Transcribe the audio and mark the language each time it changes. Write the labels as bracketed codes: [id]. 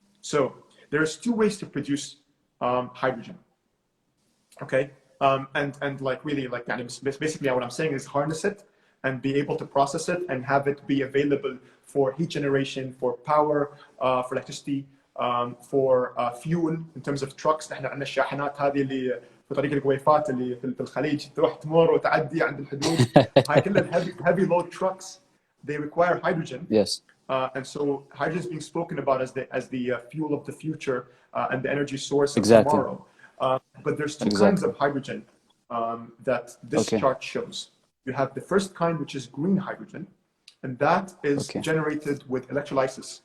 [en] So there's two ways to produce hydrogen. Okay, and like really like basically what I'm saying is harness it and be able to process it and have it be available for heat generation, for power, for electricity, for fuel in terms of trucks. [ar] احنا عندنا الشاحنات هذه اللي في طريق القويفات اللي في الخليج تروح تمر وتعدي عند الحدود. هاي كلها [en] heavy load trucks. They require hydrogen. Yes. And so hydrogen is being spoken about as the fuel of the future and the energy source of tomorrow. But there's two kinds of hydrogen that this chart shows. You have the first kind, which is green hydrogen, and that is generated with electrolysis.